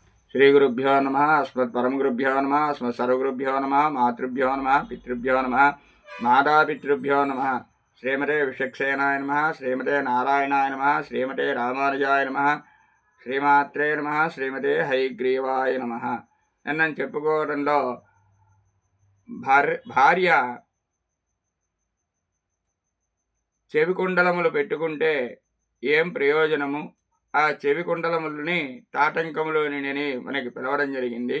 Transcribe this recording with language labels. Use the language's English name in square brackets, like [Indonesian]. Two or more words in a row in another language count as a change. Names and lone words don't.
[Sanskrit] श्रीगुरुभ्यो नमः। अस्मत्परमगुरुभ्यो नमः। अस्मत्सर्वगुरुभ्यो नमः। मातृभ्यो नमः। पितृभ्यो नमः। मातापितृभ्यो नमः। श्रीमते विश्वक्सेनाय नमः। श्रीमते नारायणाय नमः। श्रीमते रामानुजाय नमः। శ్రీమాత్రే నమః. శ్రీమతే హయగ్రీవాయ నమః. [Telugu] నన్ను చెప్పుకోవడంలో భార్య చెవికుండలములు పెట్టుకుంటే ఏం ప్రయోజనము, ఆ చెవికుండలములని తాటంకములోని మనకి పిలవడం జరిగింది.